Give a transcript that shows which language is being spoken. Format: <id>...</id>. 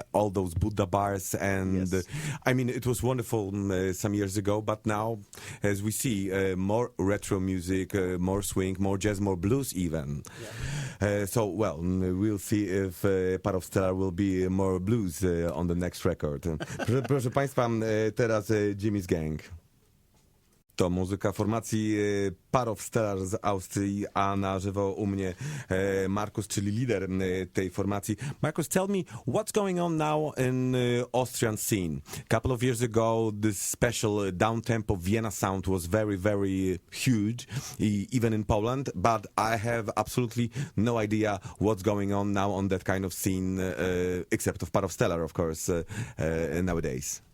<en>All those Buddha bars and Yes. I mean, it was wonderful some years ago, but now, as we see, more retro music, more swing, more jazz, more blues even. So, well, we'll see if Parov Stelar will be more blues on the next record.</en> <pl>Proszę Państwa, teraz Jimmy's Gang. To muzyka formacji Parov Stelar z Austrii, a na żywo u mnie Markus, czyli lider tej formacji.</pl> <en>Markus, tell me, what's going on now in Austrian scene? A couple of years ago, this special down-tempo Vienna sound was very, very huge, even in Poland, but I have absolutely no idea what's going on now on that kind of scene, except of Parov Stelar, of course, nowadays.</en>